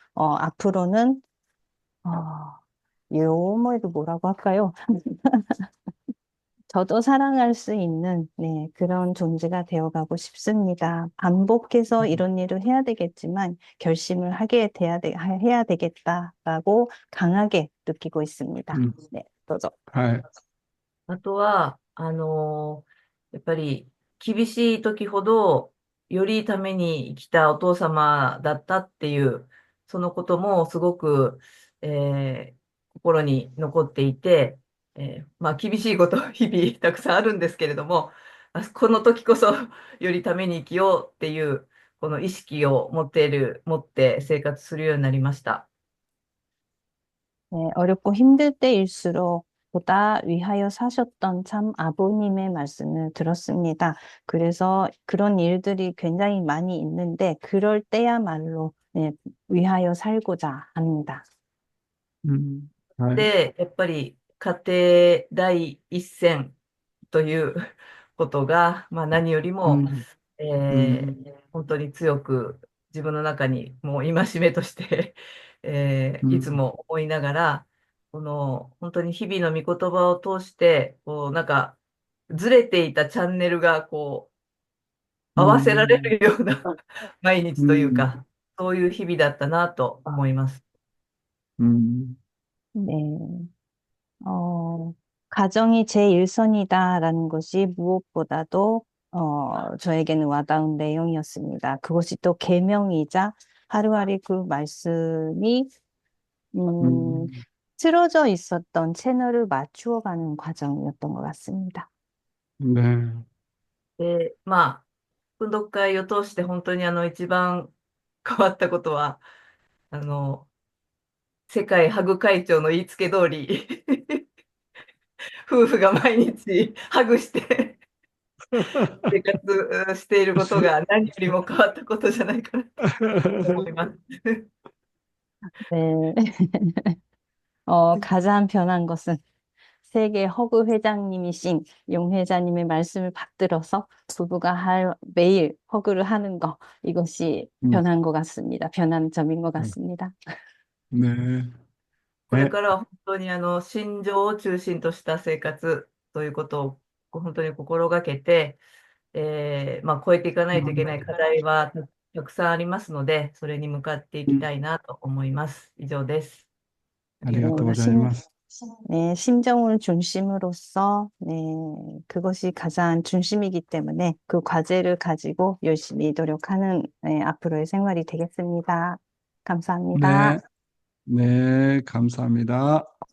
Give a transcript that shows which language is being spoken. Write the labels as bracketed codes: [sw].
[ko] 앞으로는, 어, 요모에도 뭐라고 할까요? 저도 사랑할 수 있는, 네, 그런 존재가 되어가고 싶습니다. 반복해서 이런 일을 해야 되겠지만, 결심을 해야 되겠다라고 강하게 느끼고 있습니다. [ja] うん、 [ko] 네, 도저. [ja] はい。あとは、やっぱり厳しい時ほど、よりために来たお父様だったっていう、そのこともすごく、心に残っていて、まあ厳しいこと日々たくさんあるんですけれども、この時こそよりために生きようっていう、この意識を持って生活するようになりました。 [ko] 네, 어렵고 힘들 때일수록 보다 위하여 사셨던 참 아버님의 말씀을 들었습니다. 그래서 그런 일들이 굉장히 많이 있는데 그럴 때야말로 네, 위하여 살고자 합니다. [ja] うん、はい。で、やっぱり家庭第一線ということが、まあ、何よりも、うん、うん、本当に強く自分の中にもう戒めとして、いつうん、も思いながら、本当に日々の御言葉を通して、なんかずれていたチャンネルがう合わせられん、るような毎日といううん、か、そういう日々だったなと思います。うん、 [ko] 네, 어, 가정이 제일선이다라는 것이 무엇보다도 저에게는 와닿은 내용이었습니다. 그것이 또 계명이자 하루하루 그 말씀이 음, 틀어져 있었던 채널을 맞추어가는 과정이었던 것 같습니다. [ja] ね、で、まあ、訓読会を通して本当に一番変わったことは、あの、世界ハグ会長の言いつけ通り夫婦が毎日ハグして生活していることが何よりも変わったことじゃないかなと思います。 [ko] 네. 가장 변한 것은 세계 허그 회장님이신 용 회장님의 말씀을 받들어서 부부가 매일 허그를 하는 거, 이것이 [ja] うん、 [ko] 변한 것 같습니다. 변한 점인 것 같습니다. [ja] ね、これからは本当に心情を中心とした生活ということを本当に心がけて、まあ、超えていかないといけない課題はたくさんありますので、それに向かっていきたいなと思います。以上です。ありがとうございます。 [ko] 네, 심정을 중심으로써, 네, 그것이 가장 중심이기 때문에 그 과제를 가지고 열심히 노력하는, 네, 앞으로의 생활이 되겠습니다. 감사합니다. 네, 네, 감사합니다.